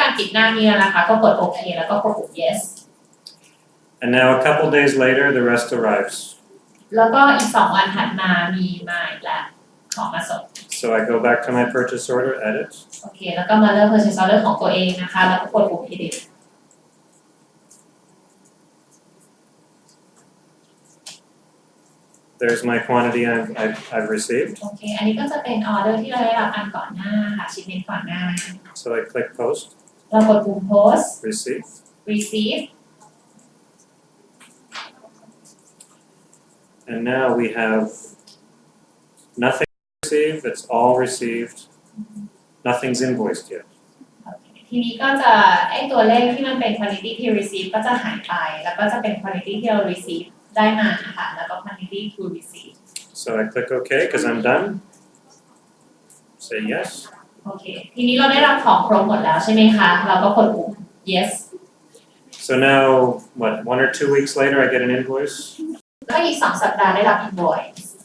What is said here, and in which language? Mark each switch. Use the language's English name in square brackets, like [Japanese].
[Thai] การปิดหน้านี้แล้วนะคะ ก็กดโอเคแล้วก็กดปุ่ม yes [English] And now a couple days later, the rest arrives. [Thai] แล้วก็อีก2 วันถัดมามีมาอีกแล้วของมาส่ง [English] So I go back to my purchase order, edit, [Thai] โอเค แล้วก็มาเลือก purchase order ของตัวเองนะคะ แล้วก็กดปุ่ม edit [English] there's my quantity I've received. [Thai] โอเค อันนี้ก็จะเป็นออเดอร์ที่เราได้รับอันก่อนหน้าค่ะชิ้นนี้ก่อนหน้า [English] So I click post, [Thai] เรากดปุ่ม post [English] receive, receive and now we have nothing received, it's all received, nothing's invoiced yet. [Thai] ทีนี้ก็จะไอตัวเลขที่มันเป็น quantity ที่ receive ก็จะหายไป แล้วก็จะเป็น quantity ที่เรา receive ได้มาค่ะ แล้วก็ quantity to receive [English] So I click OK because I'm done. Say yes. [Thai] โอเค ทีนี้เราได้รับของครบหมดแล้วใช่ไหมคะ เราก็กดปุ่ม yes [English] So now, what, 1 or 2 weeks later, I get an invoice. [Thai] ก็อีก2 สัปดาห์ได้รับ invoice